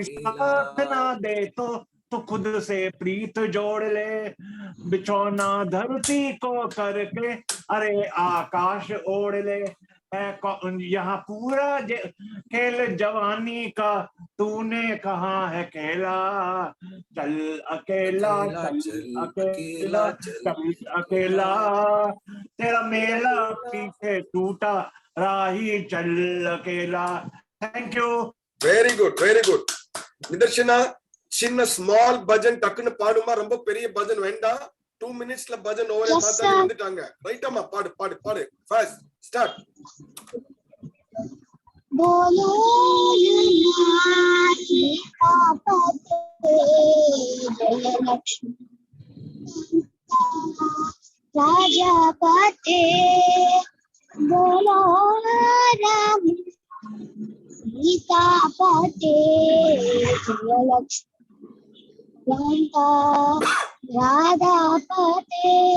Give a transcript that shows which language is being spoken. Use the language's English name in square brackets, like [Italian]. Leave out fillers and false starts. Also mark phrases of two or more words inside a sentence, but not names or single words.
[Hindi] साथ ना दे तो खुद से प्रीत जोड़ ले, बिछौना धरती को करके अरे आकाश ओढ़ ले, यहाँ पूरा खेल जवानी का तूने कहाँ है खेला, चल अकेला, चल अकेला, चल अकेला, तेरा मेला पीछे टूटा राही, चल अकेला। [English] Thank you. Very good, very good. [Tamil] நிதர்ஷனா, சின்ன ஸ்மால் பஜன் டக்குன்னு பாடுமா, ரொம்ப பெரிய பஜன் வேண்டாம். 2 minutesல பஜன் ஓவர். மாதாஜி வந்துட்டாங்க. ரைட்டாமா, பாடு பாடு பாடு. [English] First start. [Hindi] बोलो राजा पते, बोलो राम सीता पते, जय लक्ष्मण राधा पते,